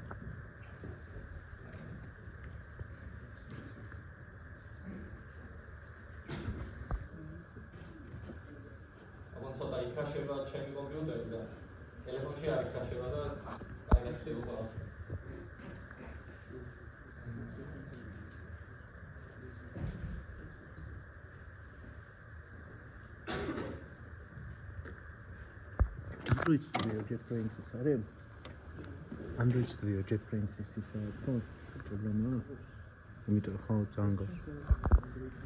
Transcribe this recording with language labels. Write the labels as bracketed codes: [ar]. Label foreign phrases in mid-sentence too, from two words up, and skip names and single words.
[ka] ცოტა იქრაშება ჩემი კომპიუტერი და ტელეფონში არ იქრაშება და კარგად ხდება ყველაფერი. Android Studio JetBrains is არის? Android Studio JetBrains is თქო პროგრამა. იმიტომ რომ ხო ძალიან გავს.